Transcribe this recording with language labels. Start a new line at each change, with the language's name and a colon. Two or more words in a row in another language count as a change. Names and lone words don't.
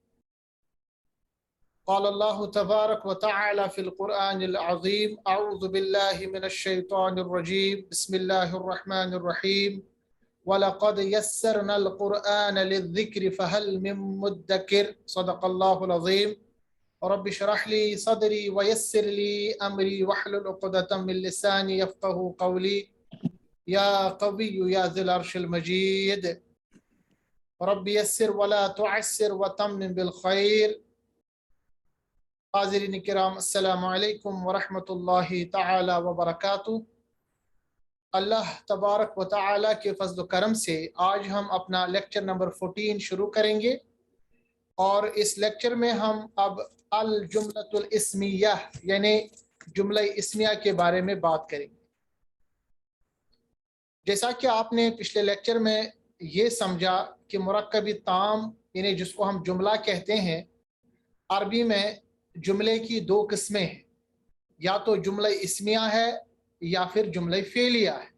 Arabic: قال الله تبارك وتعالى في القرآن العظيم أعوذ بالله من الشيطان الرجيم بسم الله الرحمن الرحيم ولقد يسرنا القرآن للذكر فهل من مدكر صدق الله العظيم. رب اشرح لي صدري ويسر لي أمري واحلل عقدة من لساني يفقهوا قولي يا قوي يا ذا العرش المجيد. رب يسر ولا تعسر وتمم بالخير. حاضرين كرام، السلام عليكم ورحمة الله تعالى وبركاته. الله تبارك وتعالى
Hindi: के फज़्ल व करम से आज हम अपना
English: lecture number
Hindi: 14 शुरू करेंगे और इस लेक्चर में हम अब
Arabic: الجملة الاسمية
Hindi: यानी जुमला इस्मिया के बारे में बात करेंगे। जैसा कि आपने पिछले लेक्चर में ये समझा कि
Arabic: مركب تام
Hindi: यानी जिसको हम जुमला कहते हैं, अरबी में जुमले की दो किस्में हैं, या तो जुमला इस्मिया है या फिर जुमला फेलिया है।